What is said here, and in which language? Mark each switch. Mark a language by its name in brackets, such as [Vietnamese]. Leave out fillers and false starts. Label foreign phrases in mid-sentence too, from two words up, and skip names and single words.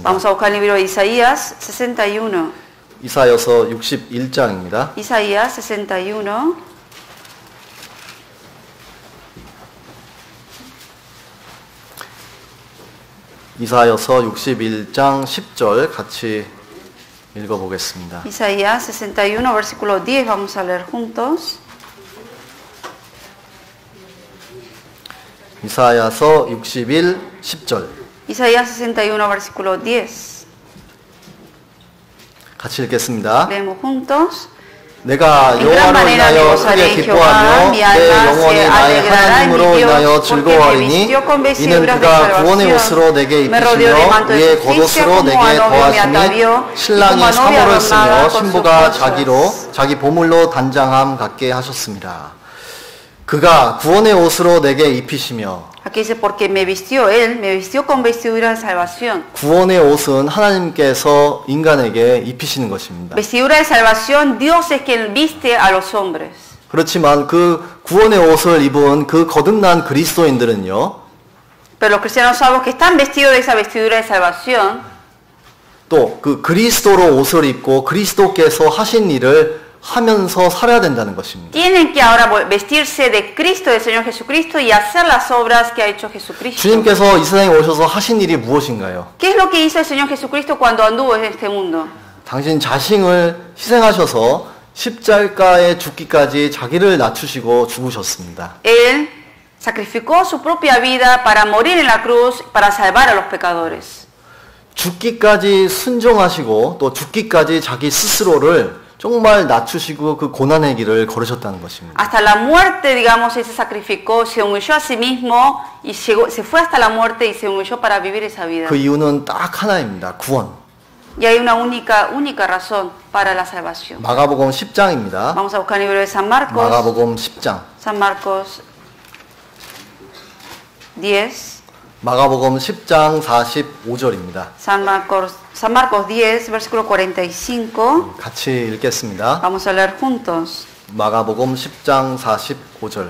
[Spanish] Vamos a buscar el libro de Isaías 61. [Korean] 이사야서 61장입니다. [Spanish] Isaías 61. [Korean] 이사야서 61장 10절 같이 읽어보겠습니다. [Spanish] Isaías 61, versículo 10, vamos a leer juntos. [Korean] 이사야서 61, 10절. [Spanish] Isaías 61, versículo 10. [Korean] 같이 읽겠습니다. [Spanish] Leemos juntos. [Korean] 내가 [Spanish] En gran [Korean] 여호와로 [Spanish] manera me [Korean] 인하여 [Spanish] gozaré [Korean] 크게 [Spanish] en Jehová, [Korean] 기뻐하며 [Spanish] mi [Korean] 내 [Spanish] alma [Korean] 영혼이 [Spanish] se [Korean] 나의 [Spanish] alegrará en [Korean] 하나님으로 [Spanish] mi [Korean] 인하여 [Spanish] Dios, porque me [Korean] 즐거워하리니 [Spanish] vistió con [Korean] 이는 [Spanish] vestiduras de [Korean] 그가 구원의 [Spanish] salvación, [Korean] 옷으로 내게 [Spanish] me rodeó de [Korean] 입히시며 [Spanish] manto de [Korean] 위에 [Spanish] justicia, [Korean] 겉옷으로 [Spanish] como a [Korean] 내게 [Spanish] novio me [Korean] 더하시니 [Spanish] atavió, y [Korean] 신랑이 [Spanish] como a novia [Korean] 사모를 [Spanish] adornada [Korean] 쓰며 [Spanish] con sus [Korean] 신부가 [Spanish] cosas. [Korean] 자기 보물로 단장함 같게 하셨습니다. 그가 구원의 옷으로 내게 입히시며 [Spanish] Aquí dice, porque me vistió él, me vistió con vestiduras de salvación. [Korean] 구원의 옷은 하나님께서 인간에게 입히시는 것입니다. [Spanish] Vestidura de salvación, Dios es quien viste a los hombres. [Korean] 그렇지만 그 구원의 옷을 입은 그 거듭난 그리스도인들은요. [Spanish] Pero los cristianos salvos que están vestidos de esa vestidura de salvación, [Korean] 또 그 그리스도로 옷을 입고 그리스도께서 하신 일을 하면서 살아야 된다는 것입니다. [Spanish] tienen que ahora vestirse de Cristo, del Señor Jesucristo, y hacer las obras que ha hecho Jesucristo. [Korean] 주님께서 이 세상에 오셔서 하신 일이 무엇인가요? [Spanish] ¿Qué es lo que hizo el Señor Jesucristo cuando anduvo en este mundo? [Korean] 당신 자신을 희생하셔서 십자가에 죽기까지 자기를 낮추시고 죽으셨습니다. [Spanish] Él sacrificó su propia vida para morir en la cruz, para salvar a los pecadores. [Korean] 죽기까지 순종하시고 또 죽기까지 자기 스스로를 정말 낮추시고 그 고난의 길을 걸으셨다는 것입니다. [Spanish] Hasta la muerte, digamos, Él se sacrificó, se humilló a sí mismo y se fue hasta la muerte y se humilló para vivir esa vida. [Korean] 그 이유는 딱 하나입니다. 구원. [Spanish] Y hay una única razón para la salvación. [Korean] 마가복음 10장입니다. [Spanish] Vamos a buscar el libro de San Marcos. [Korean] 마가복음 10장. [Spanish] San Marcos 10. [Korean] 마가복음 10장 45절입니다. [Spanish] San Marcos 10, versículo 45. [Korean] 같이 읽겠습니다. [Spanish] Vamos a leer juntos. [Korean] 마가복음 10장 45절.